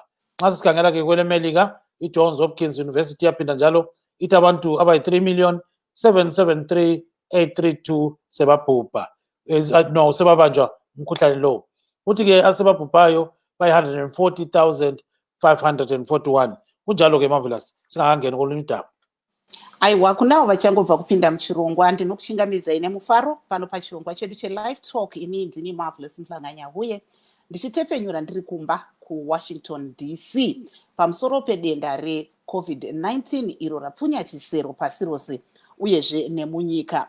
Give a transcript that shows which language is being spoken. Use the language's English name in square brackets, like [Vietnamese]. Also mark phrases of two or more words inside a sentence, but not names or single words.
[North Ndebele] Nxa sisikhangela-ke kwelemelika, i-Johns Hopkins University yaphinda njalo ithi abantu abayi-3,773,832 sebabhubha, sebabanjwa umkhuhlane lo. Kuthi-ke asebabhubhayo bayi-140,541. Kunjalo-ke marvelous, singakangeni kolunye udaba. [Shona] Aiwa, kunawo vachangobva kupinda muchirongwa. Ndinokuchingamidza ine mufaro pano pachirongwa chedu cheLiveTalk. Ini ndini Marvelous Mhlanganya, uye ndichitefenyura ndiri kumba kuWashington DC pamusoro pedenda reCovid-19 iro rapfunya chisero pasi rose uyezve nemunyika.